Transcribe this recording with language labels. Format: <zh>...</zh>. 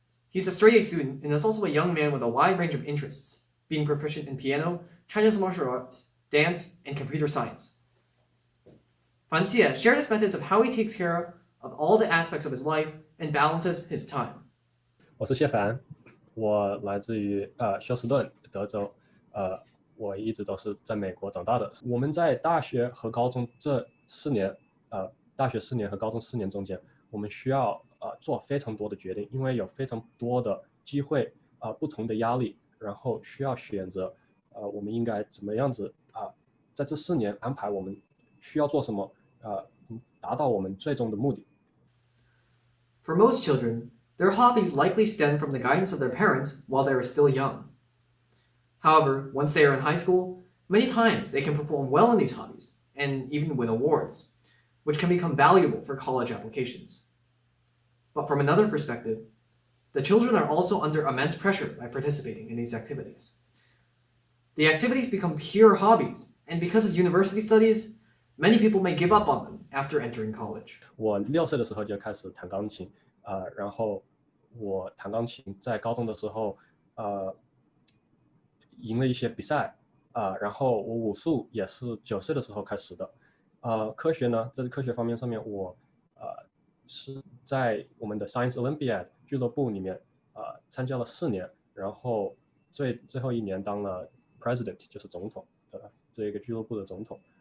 <en>He's a straight A student and is also a young man with a wide range of interests, being proficient in piano, Chinese martial arts, dance, and computer science. Fan Xie shared his methods of how he takes care of all the aspects of his life and balances his time.</en> <zh>我是谢凡，我来自于休斯顿，德州。我一直都是在美国长大的。我们在大学和高中这4年，大学4年和高中4年中间，我们需要做非常多的决定，因为有非常多的机会，不同的压力，然后需要选择，我们应该怎么样子在这4年安排我们需要做什么，达到我们最终的目的。</zh> <en>For most children, their hobbies likely stem from the guidance of their parents while they are still young. However, once they are in high school, many times they can perform well in these hobbies and even win awards, which can become valuable for college applications. But from another perspective, the children are also under immense pressure by participating in these activities. The activities become pure hobbies, and because of university studies, many people may give up on them after entering college.</en> <zh>我6岁的时候就开始弹钢琴，然后我弹钢琴在高中的时候，赢了一些比赛，然后我武术也是9岁的时候开始的，科学呢，在科学方面上面，我是在我们的 Science Olympiad 俱乐部里面参加了4年，然后最后1年当了 President， 就是总统的这个俱乐部的总统，</zh>